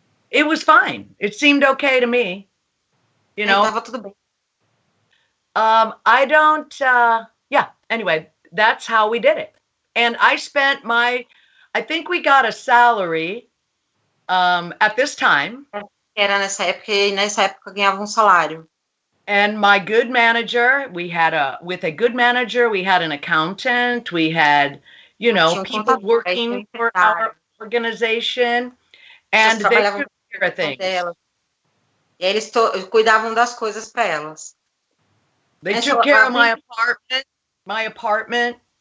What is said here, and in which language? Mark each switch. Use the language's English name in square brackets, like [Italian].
[English] It was fine. It seemed okay to me. [Portuguese] Tava tudo bem. [English] I don't anyway, that's how we did it. And I spent I think we got a salary at this time. [Portuguese] Era nessa época, e nessa época ganhava salário. [English] And my good manager, with a good manager, we had an accountant, we had, people working for our organization, and they took care of things. [Portuguese] E eles cuidavam das coisas para elas. [English] They took care of my apartment,